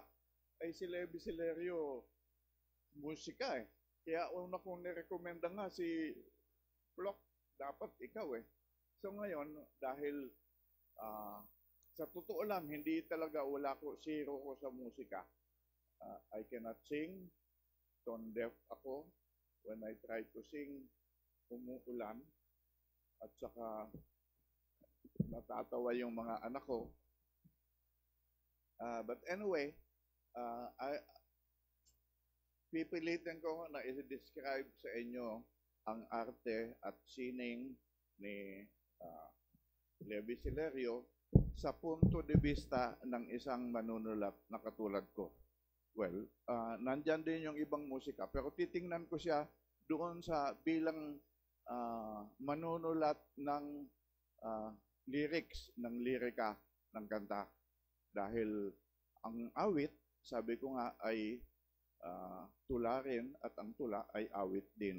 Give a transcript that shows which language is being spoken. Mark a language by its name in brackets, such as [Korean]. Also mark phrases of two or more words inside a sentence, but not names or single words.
[Filipino] Si Levi Silerio, musika eh. Kaya una kong nirekomenda nga si Flock, dapat ikaw eh. So ngayon, dahil sa totoo lang, hindi talaga zero ko sa musika. [English] I cannot sing, tone deaf ako. When I try to sing, [Filipino] umuulan. At saka natatawa yung mga anak ko. [English] But anyway, [Filipino] pipilitin ko na i-describe sa inyo ang arte at sining ni Levi Silerio sa [Spanish] punto de vista [Filipino] ng isang manunulat na katulad ko. Well, nandyan din yung ibang musika, pero titingnan ko siya doon sa bilang manunulat ng lyrics, ng lirika ng kanta. Dahil ang awit, sabi ko nga, ay tula rin at ang tula ay awit din.